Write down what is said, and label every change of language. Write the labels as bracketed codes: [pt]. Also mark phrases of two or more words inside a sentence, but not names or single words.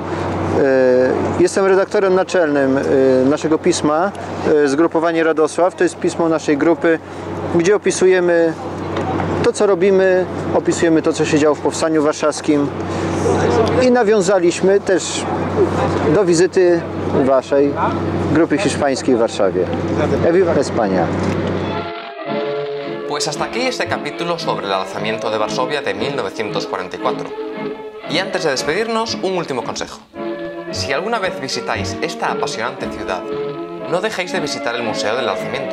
[pl] Jestem redaktorem naczelnym naszego pisma, Zgrupowanie Radosław. To jest pismo naszej grupy, gdzie opisujemy to, co robimy, opisujemy to, co się działo w Powstaniu Warszawskim i nawiązaliśmy też do wizyty waszej grupy hiszpańskiej w Warszawie. [es] Viva España. Pues hasta aquí este capítulo sobre el alzamiento de Varsovia de 1944. Y antes de despedirnos, un último consejo. Si alguna vez visitáis esta apasionante ciudad, no dejéis de visitar el Museo del Alzamiento.